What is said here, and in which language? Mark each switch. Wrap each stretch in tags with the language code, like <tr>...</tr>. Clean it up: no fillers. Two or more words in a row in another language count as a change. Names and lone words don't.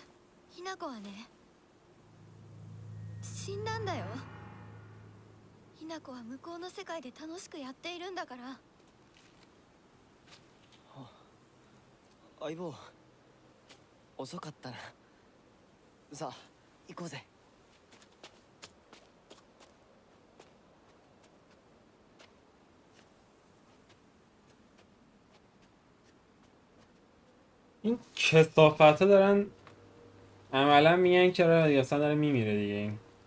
<ja>ひな子はね、死んだんだよ。ひな子は向こうの世界で楽しくやっているんだから。相棒遅かったな。さあ行こうぜ。</ja> <fa>این کثافت ها دارن عملا میگن که اصلا داره میمیره دیگه این.</fa>